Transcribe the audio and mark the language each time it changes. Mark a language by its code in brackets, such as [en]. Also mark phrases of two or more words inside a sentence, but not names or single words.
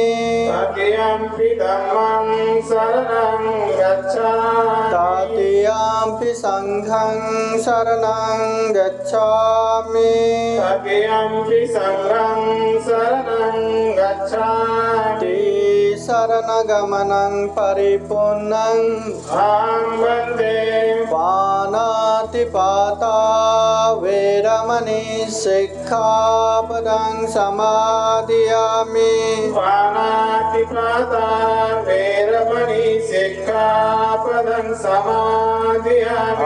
[pi] तृतीयंपि धम्मं शरणं गच्छामि तृतीयंपि संघं शरणं गच्छामि तृतीयंपि संघं शरणं गच्छामि शरणगमनं परिपूर्णं अहं वन्दे पाणातिपाता वेरमणि सिक्खापदं समादियामि पाणातिपाता वेरमणि सिक्खापदं समादियामि